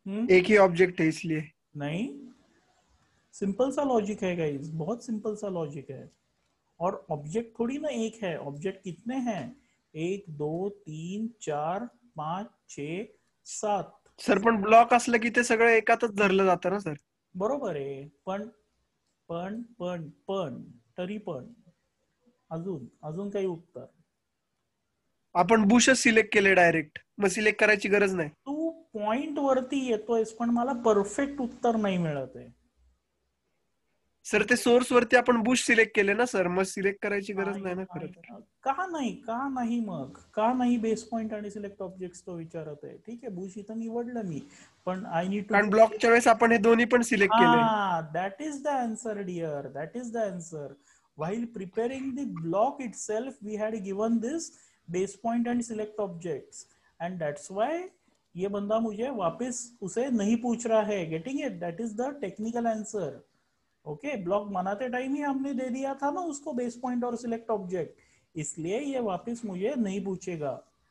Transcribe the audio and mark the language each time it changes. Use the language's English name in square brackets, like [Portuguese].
[Hindi] एक ही ऑब्जेक्ट है इसलिए नहीं, सिंपल सा लॉजिक है गाइस, बहुत सिंपल सा लॉजिक है। और ऑब्जेक्ट थोड़ी ना एक है, ऑब्जेक्ट कितने हैं, 1 2 3 4 5 6 7। [Marathi] सर पण ब्लॉक असलं की ते सगळं एकातच धरलं जातं ना सर। बरोबर आहे, पण पण पण पण तरी पण अजून अजून काही उत्तर? आपण बुशच सिलेक्ट केले डायरेक्ट, मग सिलेक्ट करायची गरज नाही। तू पॉइंट वरती येतोयस पण मला परफेक्ट उत्तर नाही मिळत आहे सर ते सोर्स वरती आपण बुश सिलेक्ट केले ना सर, मग सिलेक्ट करायची गरज नाही ना खरं तर। का नाही मग का नाही बेस पॉइंट आणि सिलेक्ट ऑब्जेक्ट्स तो विचारत आहे, ठीक आहे, बुश इथं निवडलं मी, पण [English] I need to [Marathi] कारण ब्लॉकच्या वेळेस आपण हे दोन्ही पण सिलेक्ट केले। [English] that is the answer dear, that is the answer. While preparing the block itself we had given this base point and select objects, and that's why [Hindi] ये बंदा मुझे वापस उसे नहीं पूछ रहा है. [English] Getting it? That is the technical answer. Okay, [Hindi] block बनाते टाइम ही हमने दे दिया था ना उसको बेस पॉइंट और सिलेक्ट ऑब्जेक्ट, इसलिए ये वापस मुझे नहीं पूछेगा.